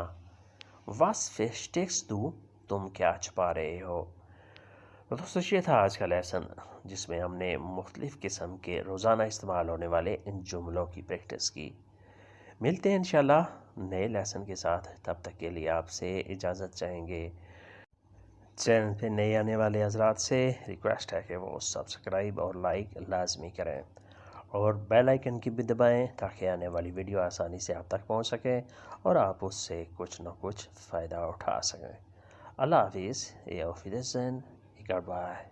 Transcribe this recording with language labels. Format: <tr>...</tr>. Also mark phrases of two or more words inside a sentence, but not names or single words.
<de>Was versteckst du?</de> <ur>تم کیا چھپا رہے ہو. دوستو یہ تھا آج کا لیسن، جس میں ہم نے مختلف قسم کے روزانہ استعمال ہونے والے ان جملوں کی پریکٹس کی. ملتے ہیں انشاءاللہ نئے لیسن کے ساتھ. تب تک کے لیے آپ سے اجازت چاہیں گے. چینل پہ نئے آنے والے حضرات سے ریکویسٹ ہے کہ وہ سبسکرائب اور لائک لازمی کریں، اور</ur> <en>bell icon</en> <ur>کی بھی دبائیں تاکہ آنے والی ویڈیو آسانی سے آپ تک پہنچ سکے اور آپ اس سے کچھ نہ کچھ فائدہ اٹھا سکیں. اللہ حافظ.</ur> <de>Auf Wiedersehen. Goodbye.</de>